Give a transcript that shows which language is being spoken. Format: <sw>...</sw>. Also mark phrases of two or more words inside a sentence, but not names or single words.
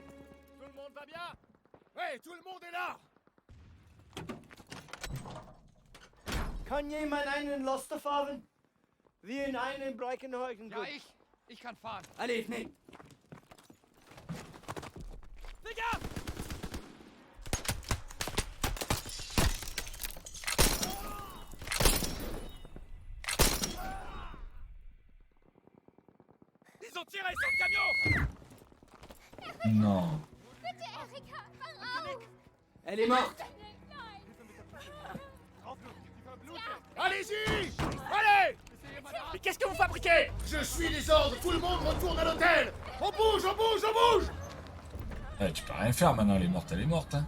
<fr>Tout le monde va bien? Oui, tout le monde est là!</fr> <de>Kann jemand einen Laster fahren? Wir in einen Breckenhäusen. Ja, ich kann fahren.</de> <fr>Allez, venez. Fais gaffe! Ils ont tiré sur le camion! Non.</fr> <de>Bitte, Erika, hör auf!</de> <fr>Elle est morte.</fr> <de>Nein!</de> <fr>Allez-y! Allez! Mais qu'est-ce que vous fabriquez? Je suis les ordres, tout le monde retourne à l'hôtel. On bouge, on bouge, on bouge. Eh, tu peux rien faire maintenant, elle est morte, hein.</fr>